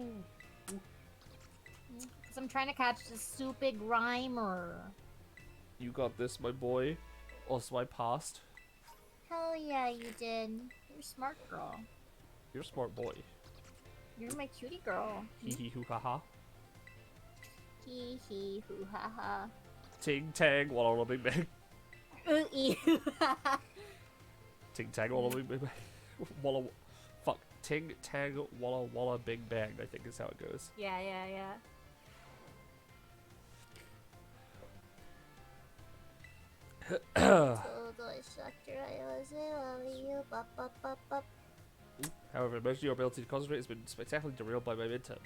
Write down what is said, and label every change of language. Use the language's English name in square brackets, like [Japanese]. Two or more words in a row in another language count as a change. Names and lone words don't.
[English] Because I'm trying to catch this stupid Grimer. You got this, my boy. Also, I passed. Hell yeah, you did. You're a smart girl. You're a smart boy. You're my cutie girl. Hee hee hoo ha ha. Hee hee hoo ha ha. Ting tang walla walla bing bang. Ooh ee hoo ha ha. Ting tang walla bing bang. Walla. Fuck. Ting tang walla walla bing bang, I think is how it goes. Yeah, yeah, yeah. However, emerging your ability to concentrate has been spectacularly derailed by my midterm.